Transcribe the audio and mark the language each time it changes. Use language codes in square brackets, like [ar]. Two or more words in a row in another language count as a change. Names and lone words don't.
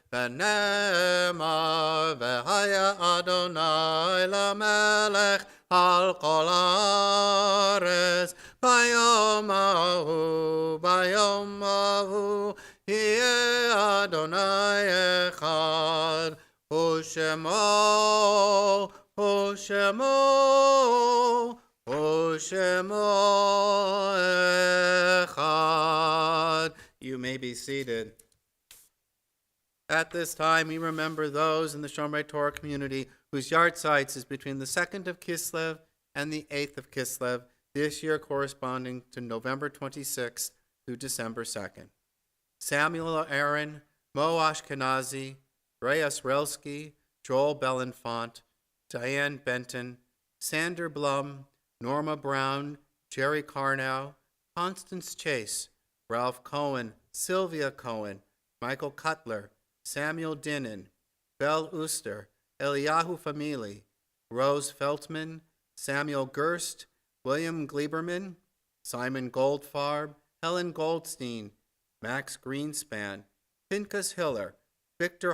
[he] ונאמר, והיה אדוני למלך על כל הארץ, ביום ההוא, יהיה אדוני אחד, ושמו echad. [en] You may be seated. At this time, we remember those in the Shomrei Torah community whose yahrzeit is between the 2nd of Kislev and the 8th of Kislev, this year corresponding to November 26th through December 2nd. Samuel Aaron, Mo Ashkenazi, Ray Asrelsky, Joel Belenfant, Diane Benton, Sander Blum, Norma Brown, Jerry Carnow, Constance Chase, Ralph Cohen, Sylvia Cohen, Michael Cutler, Samuel Dinnan, Belle Uster, Eliyahu Famili, Rose Feltman, Samuel Gerst, William Gleiberman, Simon Goldfarb, Helen Goldstein, Max Greenspan, Pinchas Hiller, Victor